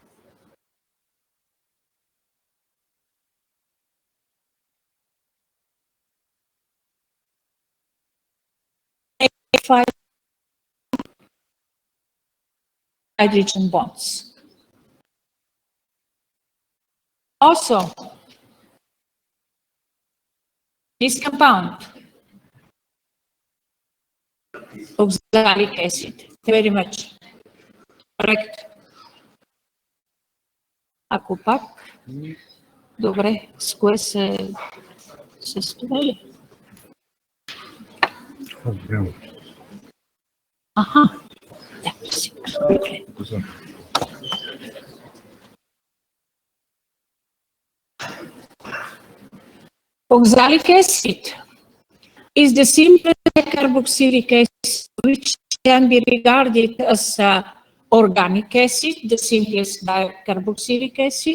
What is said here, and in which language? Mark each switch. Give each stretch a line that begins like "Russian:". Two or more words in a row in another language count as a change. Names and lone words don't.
English: Five hydrogen bonds. Also, this compound, oxalic acid, very much correct.
Bulgarian: Ако пак, добре, с кое се състои? Аха, да, си.
English: Oxalic acid is the simple carboxylic acid which can be regarded as organic acid, the simplest carboxylic acid.